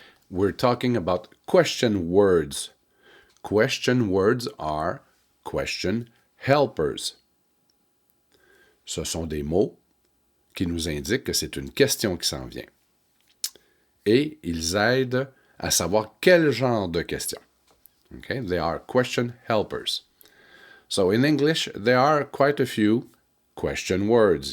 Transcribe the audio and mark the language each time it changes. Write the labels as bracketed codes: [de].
[en] We're talking about question words. Question words are question helpers. [fr] Ce sont des mots qui nous indiquent que c'est une question qui s'en vient. Et ils aident à savoir quel genre de question. [en] Okay? They are question helpers. So in English, there are quite a few question words.